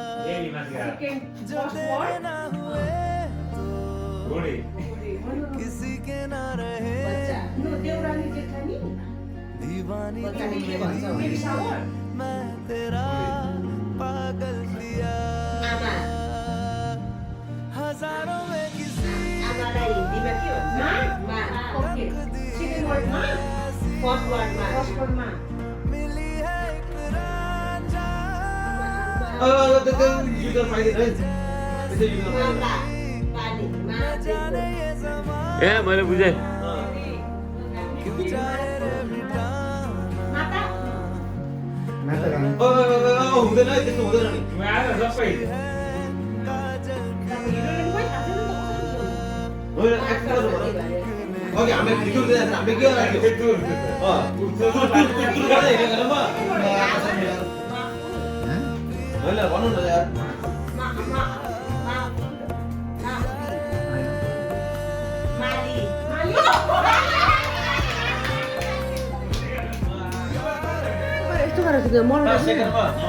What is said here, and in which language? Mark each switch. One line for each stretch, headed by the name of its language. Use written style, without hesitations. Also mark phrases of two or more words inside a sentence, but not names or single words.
Nepali: यही माथि गएर
Hindi: जो मेरे ना हुए घोडी किसी के ना रहे दीवानी तू मेरी मैं तेरा पागल दिया हजारों में किसी मिली है एक रांझा
Nepali: युजर पाइदिनु है त्यसै युजर
Hindi: न जाने ये ज़माना ए
Nepali: मैले बुझेँ
Hindi: क्यों जाए रे मिटाना
Nepali: हुँदैन है त्यस्तो हुँदैन नि म आएर सबै काजल होइन एक्ट गर्नु पर्यो अघि हामीले भिडियो दिँदाखेरि हामीले के राख्यो होइन भन्नु न यार सेकेन्डमा